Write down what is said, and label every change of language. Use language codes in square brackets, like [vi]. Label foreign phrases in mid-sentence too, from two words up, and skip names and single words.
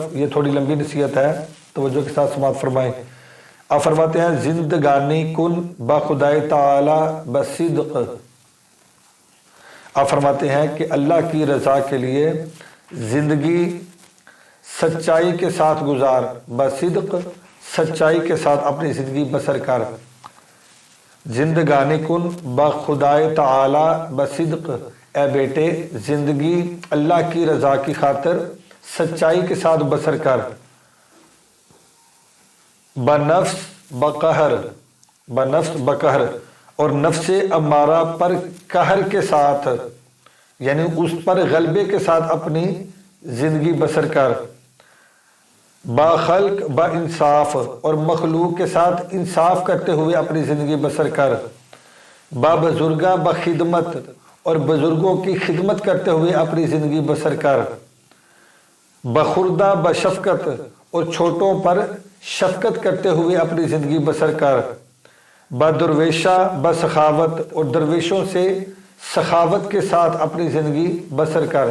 [ur] یہ تھوڑی لمبی نصیحت ہے، توجہ کے ساتھ سماعت فرمائیں۔ آپ فرماتے ہیں [fa] زندگانی کن بخدائے تعالی بصدق، [ur] آپ فرماتے ہیں کہ اللہ کی رضا کے لیے زندگی سچائی کے ساتھ گزار، بصدق سچائی کے ساتھ اپنی زندگی بسر کر۔ [fa] زندگانی کن بخدائے تعالی بصدق، [ur] اے بیٹے زندگی اللہ کی رضا کی خاطر سچائی کے ساتھ بسر کر۔ [fa] بنفس بقہر، بنفس بقہر، [ur] اور نفس امارہ پر قہر کے ساتھ، یعنی اس پر غلبے کے ساتھ اپنی زندگی بسر کر۔ [fa] با خلق با انصاف، [ur] اور مخلوق کے ساتھ انصاف کرتے ہوئے اپنی زندگی بسر کر۔ [fa] با بزرگاں با خدمت، [ur] اور بزرگوں کی خدمت کرتے ہوئے اپنی زندگی بسر کر۔ [fa] بخردہ بشفقت، [ur] اور چھوٹوں پر شفقت کرتے ہوئے اپنی زندگی بسر کر۔ [fa] بدرویشہ بسخاوت، [ur] اور درویشوں سے سخاوت کے ساتھ اپنی زندگی بسر کر۔